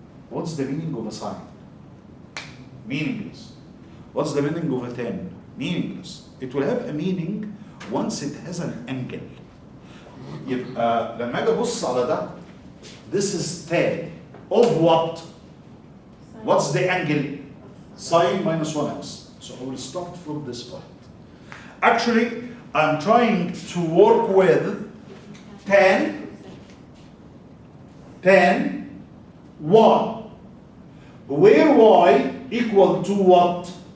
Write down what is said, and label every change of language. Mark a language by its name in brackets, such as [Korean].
[English] What's the meaning of a sine? Meaningless. What's the meaning of a tan? Meaningless. It will have a meaning once it has an angle. [Arabic] يبقى لما اجي ابص على ده [English] this is tan of what? What's the angle? Sine minus 1x. So I will start from this point. Actually, I'm trying to work with tan 1, where y equal to what?